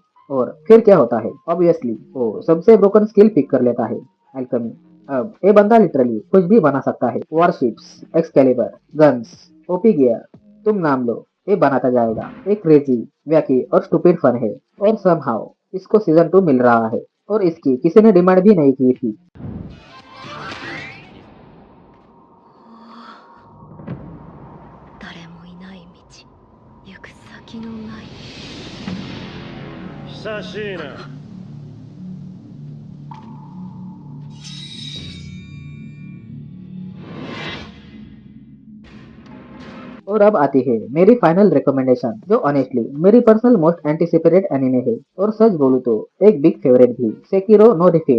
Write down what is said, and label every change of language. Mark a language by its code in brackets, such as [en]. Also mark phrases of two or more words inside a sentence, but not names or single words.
[hi] और फिर क्या होता है, ऑब्वियसली वो सबसे [en] broken skill pick [hi] कर लेता है, अल्केमी। अब ये बंदा लिटरली कुछ भी बना सकता है, [en] warships, Excalibur, guns, OP gear, [hi] तुम नाम लो, ये बनाता जाएगा। एक [en] crazy, wacky [hi] और [en] stupid fun [hi] है और समहाउ इसको सीजन 2 मिल रहा है और इसकी किसी ने डिमांड भी नहीं की थी। [ja] 誰もいない道、行く先のない。久しいな。 [hi] और अब आती है मेरी [en] final recommendation, [hi] जो ऑनेस्टली मेरी [en] personal most anticipated anime [hi] है और सच बोलूं तो एक [en] big favorite [hi] भी, सेकिरो नो डिफीट।